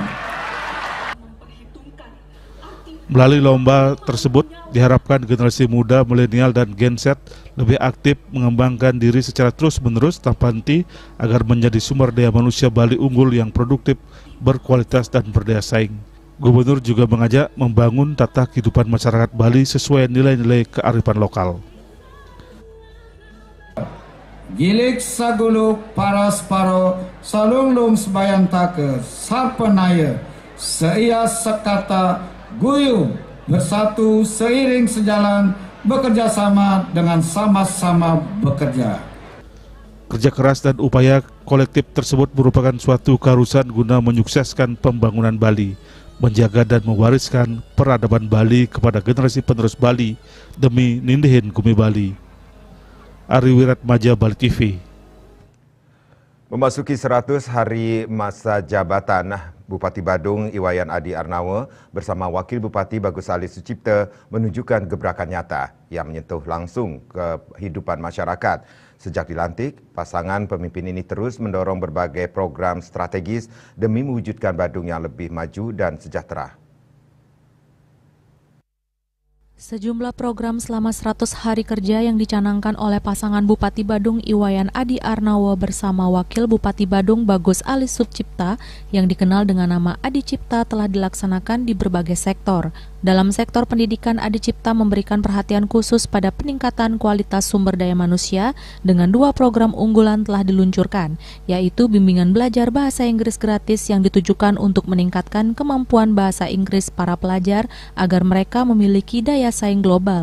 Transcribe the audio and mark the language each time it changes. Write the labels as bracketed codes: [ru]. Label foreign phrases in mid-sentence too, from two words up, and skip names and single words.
[id] Melalui lomba tersebut diharapkan generasi muda, milenial, dan Gen Z lebih aktif mengembangkan diri secara terus-menerus tanpa henti agar menjadi sumber daya manusia Bali unggul yang produktif, berkualitas, dan berdaya saing. Gubernur juga mengajak membangun tata kehidupan masyarakat Bali sesuai nilai-nilai kearifan lokal. [ban] Gilik saguluk paras paro salunglung sebayantake sarpenaya [id] seia sekata guyup bersatu seiring sejalan bekerja sama dengan sama-sama bekerja. Kerja keras dan upaya kolektif tersebut merupakan suatu keharusan guna menyukseskan pembangunan Bali, menjaga dan mewariskan peradaban Bali kepada generasi penerus Bali demi [ban] nindihin Gumi Bali. [id] Ari Wiratmaja, Bali TV. Memasuki 100 hari masa jabatan, Bupati Badung Iwayan Adi Arnawa bersama Wakil Bupati Bagus Ali Sucipta menunjukkan gebrakan nyata yang menyentuh langsung kehidupan masyarakat. Sejak dilantik, pasangan pemimpin ini terus mendorong berbagai program strategis demi mewujudkan Badung yang lebih maju dan sejahtera. Sejumlah program selama 100 hari kerja yang dicanangkan oleh pasangan Bupati Badung Iwayan Adi Arnawa bersama Wakil Bupati Badung Bagus Ali Sucipta yang dikenal dengan nama Adi Cipta telah dilaksanakan di berbagai sektor. Dalam sektor pendidikan, Adi Cipta memberikan perhatian khusus pada peningkatan kualitas sumber daya manusia dengan 2 program unggulan telah diluncurkan, yaitu bimbingan belajar bahasa Inggris gratis yang ditujukan untuk meningkatkan kemampuan bahasa Inggris para pelajar agar mereka memiliki daya saing global.